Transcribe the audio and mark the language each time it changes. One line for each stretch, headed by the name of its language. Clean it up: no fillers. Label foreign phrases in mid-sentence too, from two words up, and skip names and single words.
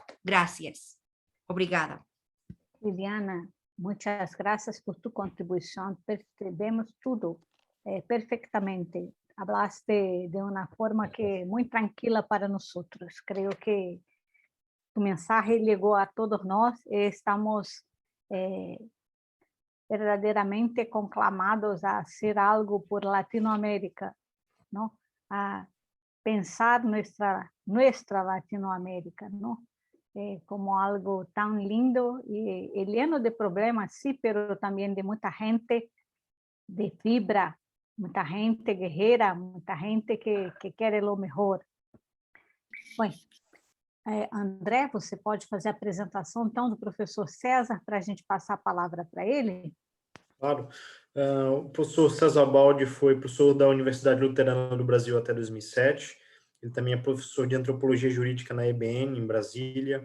Spanish: Gracias. Obrigada. Liliana, muchas gracias por tu contribución. Percebemos todo perfectamente. Hablaste de una forma que muy tranquila para nosotros. Creo que tu mensaje llegó a todos
Portuguese: nós e estamos verdadeiramente conclamados
Spanish: a hacer algo por Latinoamérica, ¿no? A pensar nuestra Latinoamérica, ¿no? Como algo tan lindo y lleno de problemas, sí, pero también de mucha gente de fibra,
Portuguese: muita gente guerreira, muita gente que quer
Spanish: lo mejor.
Portuguese: Bom, André, você pode fazer a apresentação, então, do professor César, para a gente passar a palavra para ele? Claro. O professor César Baldi foi professor da Universidade Luterana do Brasil até 2007. Ele também é professor de Antropologia Jurídica na EBN, em Brasília.